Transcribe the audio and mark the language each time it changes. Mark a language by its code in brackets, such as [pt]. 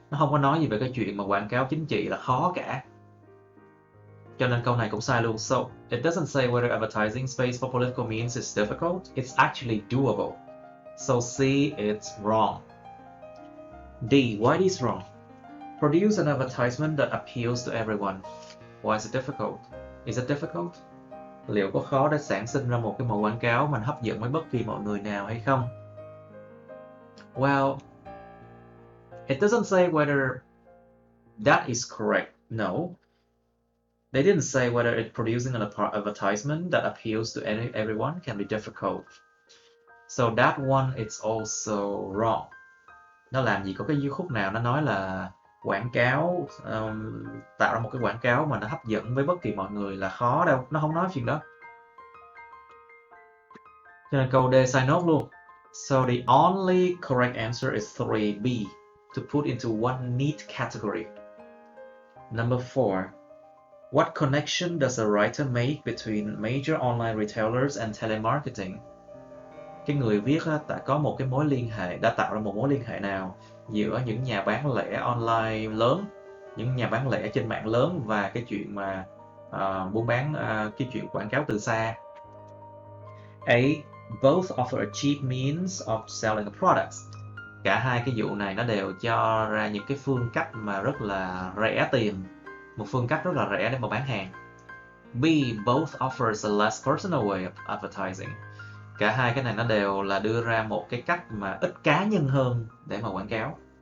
[vi] Nó không có nói gì về cái chuyện mà quảng cáo chính trị là khó cả. Cho nên câu này cũng sai luôn. [en] So, it doesn't say whether advertising space for political means is difficult. It's actually doable. So C, it's wrong. D, why is wrong? Produce an advertisement that appeals to everyone. Why is it difficult? Is it difficult? [vi] Liệu có khó để sản sinh ra một cái mẫu quảng cáo mà hấp dẫn với bất kỳ mọi người nào hay không? [en] Well, it doesn't say whether that is correct. No. They didn't say whether it producing an advertisement that appeals to everyone can be difficult. So that one is also wrong. [vi] Nó làm gì có cái khúc nào nó nói là quảng cáo tạo ra một cái quảng cáo mà nó hấp dẫn với bất kỳ mọi người là khó đâu. Nó không nói chuyện đó. Cho nên câu D sai nốt luôn. [en] So the only correct answer is 3B, to put into one neat category. Number 4. What connection does a writer make between major online retailers and telemarketing? [vi] Cái người viết đã có một cái mối liên hệ, đã tạo ra một mối liên hệ nào giữa những nhà bán lẻ online lớn, những nhà bán lẻ trên mạng lớn và cái chuyện mà buôn bán, cái chuyện quảng cáo từ xa. [en] A. Both offer a cheap means of selling a product. [vi] Cả hai cái vụ này nó đều cho ra những cái phương cách mà rất là rẻ tiền, một phương cách rất là rẻ để mà bán hàng. [en] B. Both offers a less personal way of advertising. [vi] Cả hai cái này nó đều là đưa ra một cái cách mà ít cá nhân hơn để mà quảng cáo.